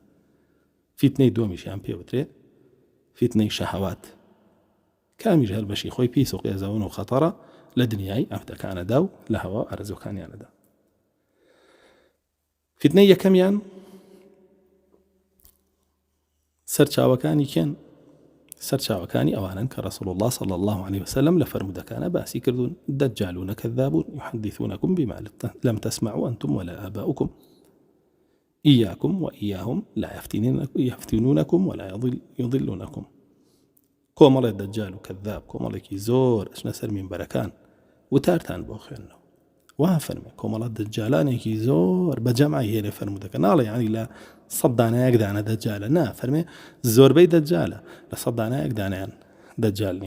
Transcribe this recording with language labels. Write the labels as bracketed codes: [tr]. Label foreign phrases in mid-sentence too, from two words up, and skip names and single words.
[ckb] فتنەی دووەمیشیان پێوترێ فتنەی شەهەوات کامیش هەر بەشی خۆی پیس و قێزەون و خەتەرە لە دنیای ئەفتەکانەدا و لە هەوا ئارەزوەکانیانەدا. فتنەی یەکەمیان سەرچاوەکانی کێن؟ سەرچاوەکانی ئەوانن کە [ar] رسول الله صلى الله عليه وسلم [ckb] لە فەرمودەکانە باسی کردوون [ar] دەجالون كذابون يحدثونكم بما لم تسمعوا أنتم ولا آباؤكم إياكم وإياهم لا يفتنونكم ولا يضلونكم. [ckb] کۆمەڵێ دەجال و کەذاب کۆمەڵێکی زۆر ئەچنە سەر مینبەرەکان وتارتان بۆ خوێندنەوە. وا فەرمێ کۆمەڵە دەجالانێکی زۆر بە جەمعی هێنێ فەرمودەکە ناڵێ یعنی لە 100 دانەیەک دانە دەجالە نا فەرمێ زۆربەی دەجالە لە 100 دانەیەک دانیان دەجال نییە.